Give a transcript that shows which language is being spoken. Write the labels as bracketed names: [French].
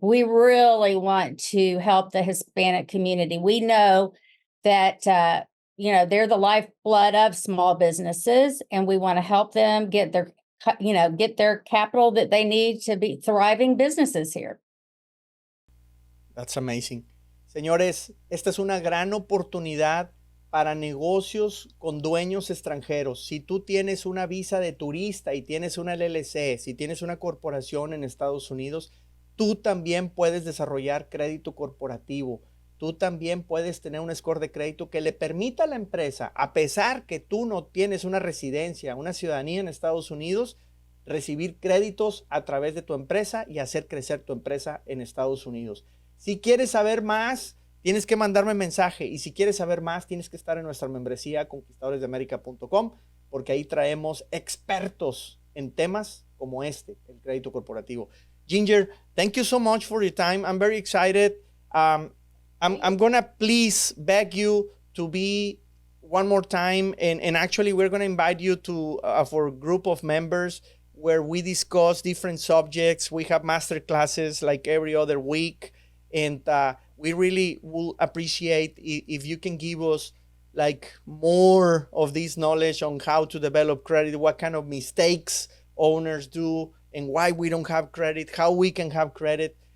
[English] We really want to help the Hispanic community. We know that, they're the lifeblood of small businesses, and we want to help them get their capital that they need to be thriving businesses here. That's amazing. [Spanish] Señores, esta es una gran oportunidad para negocios con dueños extranjeros. Si tú tienes una visa de turista y tienes una LLC, si tienes una corporación en Estados Unidos, tú también puedes desarrollar crédito corporativo. Tú también puedes tener un score de crédito que le permita a la empresa, a pesar que tú no tienes una residencia, una ciudadanía en Estados Unidos, recibir créditos a través de tu empresa y hacer crecer tu empresa en Estados Unidos. Si quieres saber más, tienes que mandarme mensaje, y si quieres saber más, tienes que estar en nuestra membresía conquistadoresdeamerica.com, porque ahí traemos expertos en temas como este, el crédito corporativo. [English] Ginger, thank you so much for your time. I'm very excited. I'm gonna please beg you to be one more time, and actually we're gonna invite you to for a group of members where we discuss different subjects. We have master classes like every other week, and we really will appreciate if you can give us like more of this knowledge on how to develop credit, what kind of mistakes owners do, and why we don't have credit, how we can have credit.